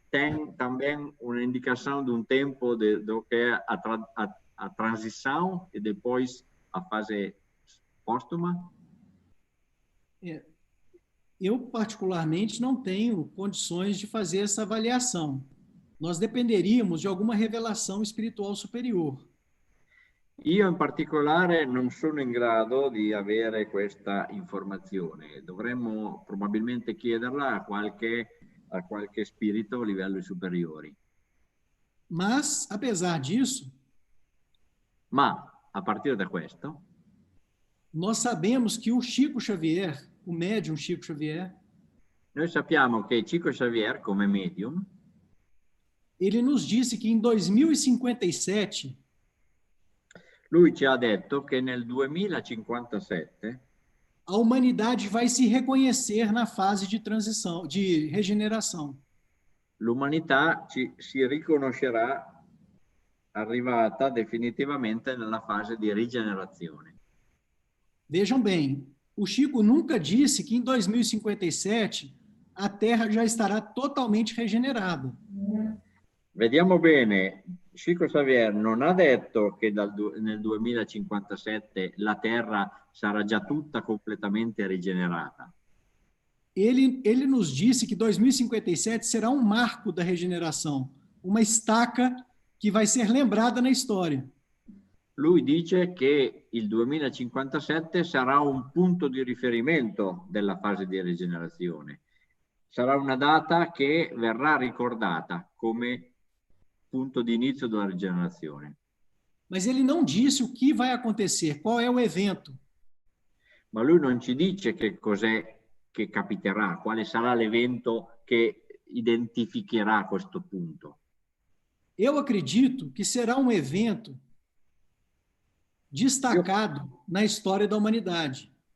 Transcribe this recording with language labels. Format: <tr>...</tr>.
<pt>Tem também uma indicação de um tempo do que é a transição e depois a fase póstuma? Eu, particularmente, não tenho condições de fazer essa avaliação. Nós dependeríamos de alguma revelação espiritual superior.</pt> <it>Io in particolare non sono in grado di avere questa informazione. Dovremmo probabilmente chiederla a qualche spirito a livelli superiori.</it> <pt>Mas, apesar disso,</pt> <it>Ma a partire da questo,</it> <pt>nós sabemos que o Chico Xavier, o médium Chico Xavier,</pt> <it>noi sappiamo che Chico Xavier, come medium,</it> <pt>ele nos disse que em 2057</pt> <it>lui ci ha detto che nel 2057</it> <pt>a humanidade vai se reconhecer na fase de transição, de regeneração.</pt> <it>l'umanità si riconoscerà arrivata definitivamente nella fase di rigenerazione.</it> <pt>Vejam bem, o Chico nunca disse que em 2057 a Terra já estará totalmente regenerada.</pt> <it>Vediamo bene, Chico Xavier non ha detto che nel 2057 la Terra sarà già tutta completamente rigenerata.</it> <pt>Ele nos disse que 2057 será um marco da regeneração, uma estaca que vai ser lembrada na história.</pt> <it>Lui dice che il 2057 sarà un punto di riferimento della fase di rigenerazione. Sarà una data che verrà ricordata come punto di inizio della rigenerazione.</it> <pt>Mas ele não disse o que vai acontecer, qual é o evento.</pt> <it>Ma lui non ci dice che cos'è che capiterà, quale sarà l'evento che identificherà questo punto.</it> <pt>Eu acredito que será um evento destacado na história da humanidade.</pt>